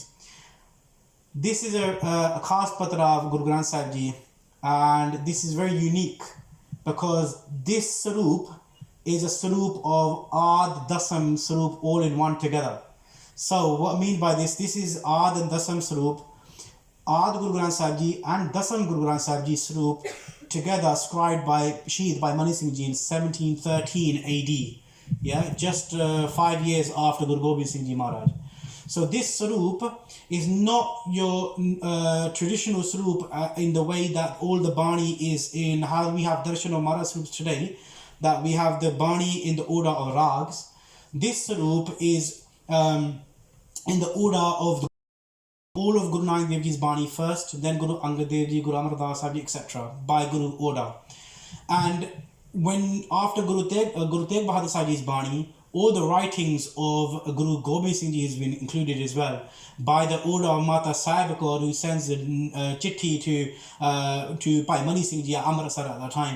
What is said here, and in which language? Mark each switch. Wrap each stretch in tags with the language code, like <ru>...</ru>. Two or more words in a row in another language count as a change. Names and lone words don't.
<en>This is a Khas Patra of Guru Granth Sahib Ji, and this is very unique because this Swaroop is a Swaroop of Ad Dasam Swaroop all in one together. So what I mean by this is Ad and Dasam Swaroop, Ad Guru Granth Sahib Ji and Dasam Guru Granth Sahib Ji Swaroop together, scribed by Shaheed by Mani Singh Ji in 1713 AD. Yeah, just 5 years after Guru Gobind Singh Ji Maharaj. So this Swaroop is not your traditional Swaroop in the way that all the Bani is in how we have Darshan of Maharaj Swaroops today, that we have the Bani in the order of Rags. This Swaroop is in the order of all of Guru Nanak Dev Ji's Bani first, then Guru Angad Dev Ji, Guru Amar Das Sahib Ji, etc. by Guru order. And when after Guru Tegh Bahadur Sahib Ji's Bani, all the writings of Guru Gobind Singh Ji has been included as well by the order of Mata Sahib Kaur, who sends a chitti to Bhai Mani Singh Ji at Amritsar at that time.</en>